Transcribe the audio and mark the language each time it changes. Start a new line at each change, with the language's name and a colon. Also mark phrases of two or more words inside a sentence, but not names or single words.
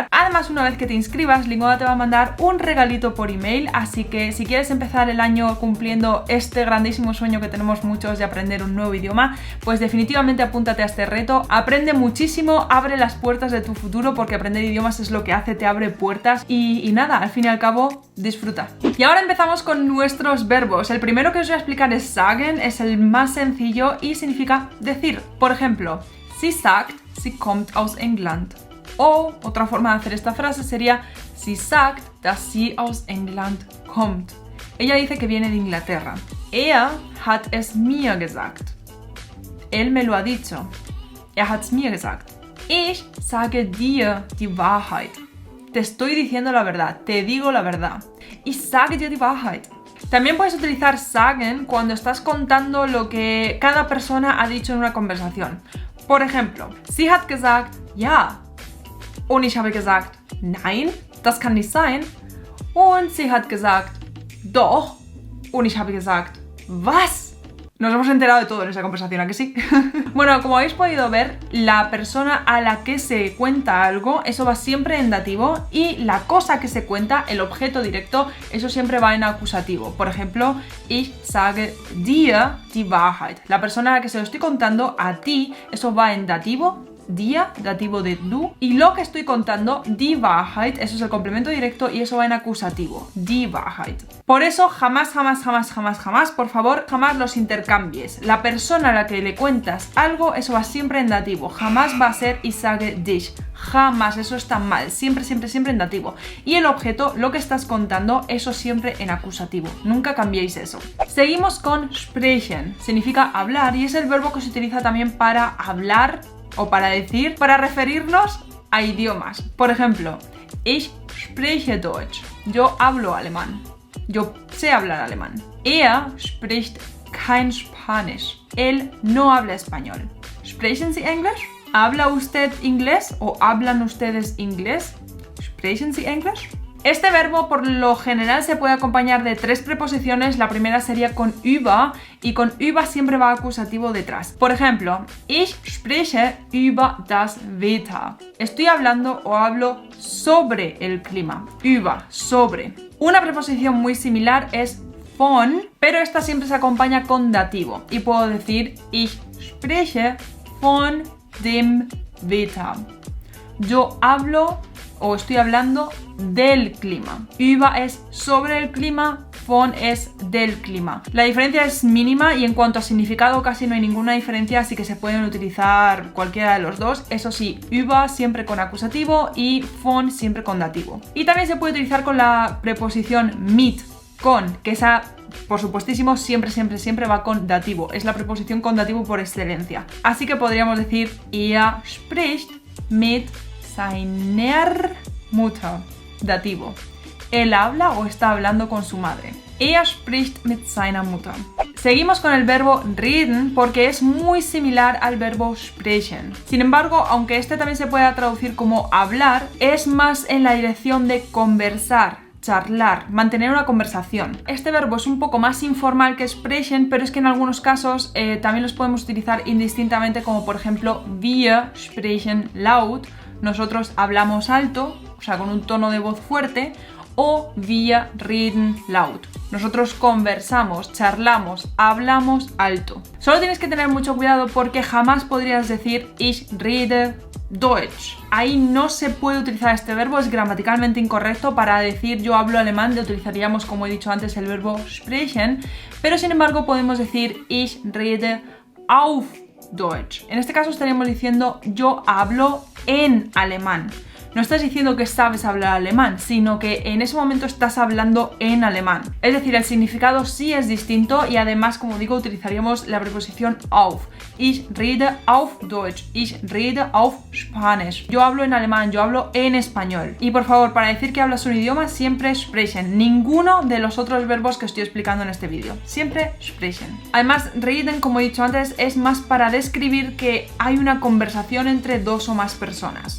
Spanish: Además, una vez que te inscribas, Lingoda te va a mandar un regalito por email, así que si quieres empezar el año cumpliendo este grandísimo sueño que tenemos muchos de aprender un nuevo idioma, pues definitivamente apúntate a este reto. Aprende muchísimo, abre las puertas de tu futuro, porque aprender idiomas es lo que te abre puertas, y nada, al fin y al cabo, disfruta. Y ahora empezamos con nuestros verbos. El primero que os voy a explicar es sagen, es el más sencillo y significa decir. Por ejemplo,
German: sie sagt, sie kommt aus England.
Spanish: O otra forma de hacer esta frase sería
German: sie sagt, dass sie aus England kommt.
Spanish: Ella dice que viene de Inglaterra.
German: Er hat es mir gesagt.
Spanish: Él me lo ha dicho.
German: Er hat's mir gesagt. Ich sage dir die Wahrheit.
Spanish: Te estoy diciendo la verdad, te digo la verdad.
German: Ich sage dir die Wahrheit.
Spanish: También puedes utilizar sagen cuando estás contando lo que cada persona ha dicho en una conversación. Por ejemplo,
German: sie hat gesagt, ja. Und ich habe gesagt, nein, das kann nicht sein. Und sie hat gesagt, doch. Und ich habe gesagt, was?
Spanish: Nos hemos enterado de todo en esa conversación, ¿a que sí? Bueno, como habéis podido ver, la persona a la que se cuenta algo, eso va siempre en dativo, y la cosa que se cuenta, el objeto directo, eso siempre va en acusativo. Por ejemplo,
German: ich sage dir die Wahrheit.
Spanish: La persona a la que se lo estoy contando, a ti, eso va en dativo, dir, dativo de du, y lo que estoy contando,
German: die Wahrheit,
Spanish: eso es el complemento directo y eso va en acusativo,
German: die Wahrheit.
Spanish: Por eso jamás, por favor, jamás los intercambies. La persona a la que le cuentas algo, eso va siempre en dativo, jamás va a ser
German: ich sage dich,
Spanish: jamás, eso está mal, siempre en dativo. Y el objeto, lo que estás contando, eso siempre en acusativo, nunca cambiéis eso. Seguimos con sprechen, significa hablar y es el verbo que se utiliza también para hablar o para decir, para referirnos a idiomas. Por ejemplo,
German: ich spreche Deutsch.
Spanish: Yo hablo alemán. Yo sé hablar alemán.
German: Er spricht kein Spanisch.
Spanish: Él no habla español.
German: ¿Sprechen Sie Englisch?
Spanish: ¿Habla usted inglés o hablan ustedes inglés?
German: ¿Sprechen Sie English?
Spanish: Este verbo por lo general se puede acompañar de 3 preposiciones. La primera sería con über y con über siempre va acusativo detrás. Por ejemplo,
German: ich spreche über das Wetter.
Spanish: Estoy hablando o hablo sobre el clima. Über, sobre. Una preposición muy similar es von, pero esta siempre se acompaña con dativo. Y puedo decir
German: ich spreche von dem Wetter.
Spanish: Yo hablo o estoy hablando del clima. Über es sobre el clima, von es del clima. La diferencia es mínima y en cuanto a significado casi no hay ninguna diferencia, así que se pueden utilizar cualquiera de los dos. Eso sí, über siempre con acusativo y von siempre con dativo. Y también se puede utilizar con la preposición mit, con, que esa por supuestísimo siempre va con dativo. Es la preposición con dativo por excelencia. Así que podríamos decir
German: er spricht mit seiner Mutter,
Spanish: dativo. Él habla o está hablando con su madre.
German: Er spricht mit seiner Mutter.
Spanish: Seguimos con el verbo reden porque es muy similar al verbo sprechen. Sin embargo, aunque este también se pueda traducir como hablar, es más en la dirección de conversar, charlar, mantener una conversación. Este verbo es un poco más informal que sprechen, pero es que en algunos casos también los podemos utilizar indistintamente, como por ejemplo
German: wir sprechen laut,
Spanish: nosotros hablamos alto, o sea, con un tono de voz fuerte, o
German: wir reden laut.
Spanish: Nosotros conversamos, charlamos, hablamos alto. Solo tienes que tener mucho cuidado porque jamás podrías decir
German: ich rede Deutsch.
Spanish: Ahí no se puede utilizar este verbo, es gramaticalmente incorrecto. Para decir yo hablo alemán le utilizaríamos, como he dicho antes, el verbo sprechen, pero sin embargo podemos decir
German: ich rede auf Deutsch.
Spanish: En este caso estaríamos diciendo yo hablo en alemán. No estás diciendo que sabes hablar alemán, sino que en ese momento estás hablando en alemán. Es decir, el significado sí es distinto y además, como digo, utilizaríamos la preposición auf.
German: Ich rede auf Deutsch. Ich rede auf Spanisch.
Spanish: Yo hablo en alemán, yo hablo en español. Y por favor, para decir que hablas un idioma, siempre sprechen. Ninguno de los otros verbos que estoy explicando en este vídeo. Siempre sprechen. Además, reden, como he dicho antes, es más para describir que hay una conversación entre dos o más personas.